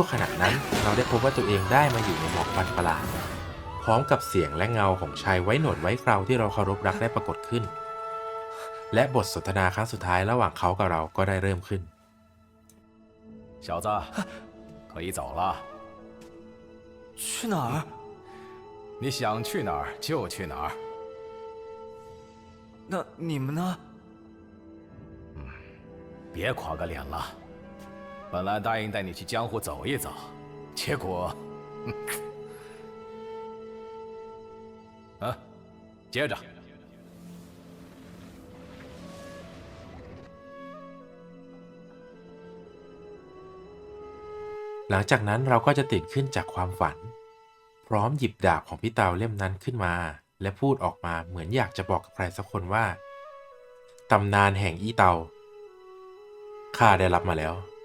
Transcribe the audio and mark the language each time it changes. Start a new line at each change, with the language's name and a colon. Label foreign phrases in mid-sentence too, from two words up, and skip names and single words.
Thai: ขณะนั้นเราได้พบว่าตัวเองได้มาอยู่ในหมอกควันประหลาดพร้อมกับเสียงและเงาของชายไว้หนวดไว้เคราที่เราเคารพรักได้ปรากฏขึ้นและบทสนทนาครั้งสุดท้ายระหว่างเขากับเราก็ได้เริ่มขึ้น
Chinese: 小子，可以走了。去哪儿？你想去哪儿就去哪儿。那你们呢？别垮个脸了。本来答应带你去江湖走一走，结果，接着。
Thai: หลังจากนั้นเราก็จะตื่นขึ้นจากความฝันพร้อมหยิบดาบของพี่เตาเล่มนั้นขึ้นมาและพูดออกมาเหมือนอยากจะบอกกับใครสักคนว่าตำนานแห่งอี้เตาข้าได้รับมาแล้ว